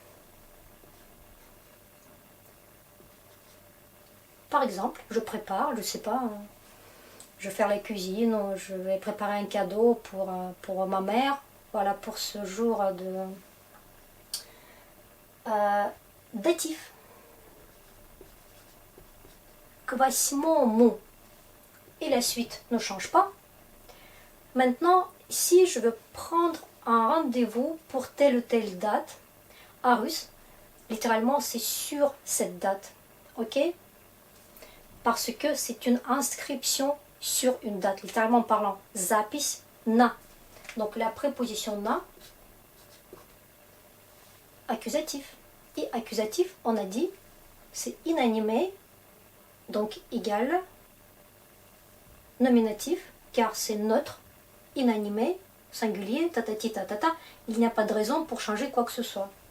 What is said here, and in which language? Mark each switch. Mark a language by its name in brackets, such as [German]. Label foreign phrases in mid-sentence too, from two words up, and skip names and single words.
[French] Par exemple, je prépare, je sais pas, je vais faire la cuisine, ou je vais préparer un cadeau pour ma mère, voilà, pour ce jour de datif. [Russian] К восьмому. [French] Et la suite ne change pas. Maintenant, si je veux prendre un rendez-vous pour telle ou telle date, en russe, littéralement c'est sur cette date, ok? Parce que c'est une inscription sur une date, littéralement parlant, [Russian] запись на. [French] Donc la préposition na, accusatif. Et accusatif, on a dit, c'est inanimé, donc égal, nominatif, car c'est neutre, inanimé, singulier, tatati tatata, il n'y a pas de raison pour changer quoi que ce soit.